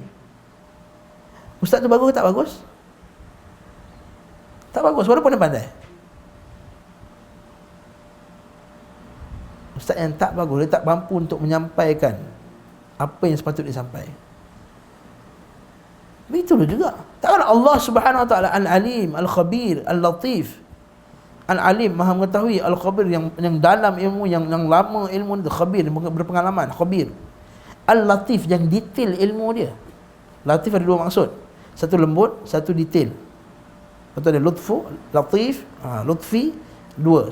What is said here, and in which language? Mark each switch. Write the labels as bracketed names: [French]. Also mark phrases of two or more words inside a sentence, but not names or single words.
[Malay] Ustaz tu bagus ke tak bagus? Tak bagus, walaupun dia pandai. Ustaz yang tak bagus, dia tak mampu untuk menyampaikan apa yang sepatutnya disampaikan. Begitu juga. Takkan [Arabic] الله سبحانه وتعالى العليم، الخبير، اللطيف. [Malay] Al-Alim Maha mengetahui, Al-Khabir yang dalam ilmu, yang lama ilmu itu, Khabir berpengalaman, Khabir. Al-Latif yang detail ilmu dia. Latif ada dua maksud. Satu lembut, satu detail. Betul ada lutfu, latif, lutfi, dua.